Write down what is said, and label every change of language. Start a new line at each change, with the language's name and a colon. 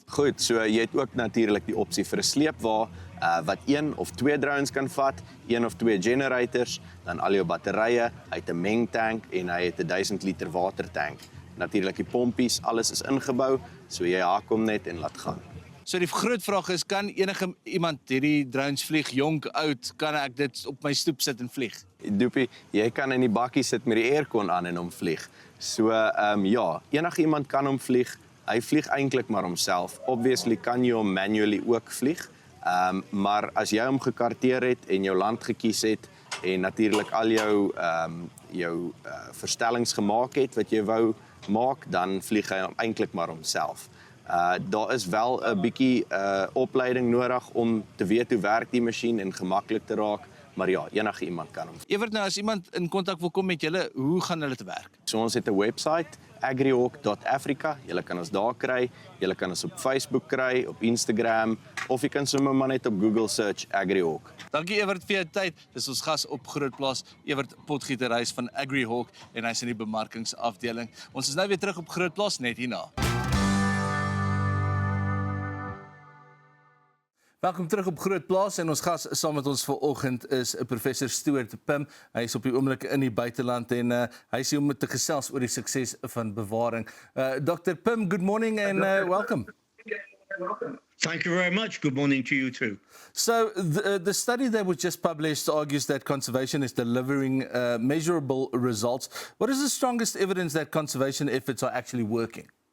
Afrikaans: Goed, so jy het ook natuurlik die opsie vir 'n sleepwa wat 1 of 2 drones kan vat, 1 of 2 generators, dan al jou batterye, hy het 'n mengtank en hy het 'n 1000 liter watertank. Natuurlik die pompies, alles is ingebou, so jy haak hom net en laat gaan. So die groot vraag is, kan enige iemand hierdie drones vlieg, jonk, oud, kan ek dit op my stoep sit en vlieg? Doopie, jy kan in die bakkie sit met die aircon aan en hom vlieg. So ja, enige iemand kan hom vlieg. Hy vlieg eintlik maar homself. Obviously kan jy hom manually ook vlieg. Maar as jy hom gekarteer het en jou land gekies het en natuurlik al jou verstellings gemaak het wat jy wou maak, dan vlieg hy hom eintlik maar homself. Daar is wel 'n bietjie opleiding nodig om te weet hoe werk die masjien en gemaklik te raak, maar ja, enige iemand kan hom. Evert, nou as iemand in kontak wil kom met julle, hoe gaan hulle te werk? So ons het 'n webwerf, agrihawk.africa. Julle kan ons daar kry, julle kan ons op Facebook kry, op Instagram, of jy kan sommer maar net op Google search agrihawk. Dankie Evert vir jou tyd. Dis ons gas op Grootplaas, Evert Potgieterhuis van AgriHawk en hy's in die bemarkingsafdeling. Ons is nou weer terug op Grootplaas net hierna. Welkom terug op Grootplaas en ons gas saam met ons vanoggend is Professor Stuart Pimm. Hy is op die oomblik in die buiteland en hy is hier om te gesels oor die sukses van bewaring. Dr.
English: Pimm, good morning and welcome. Thank you very much. Good morning to you too. So the study that was just published argues that conservation is delivering measurable results. What is the strongest evidence that conservation efforts are actually working?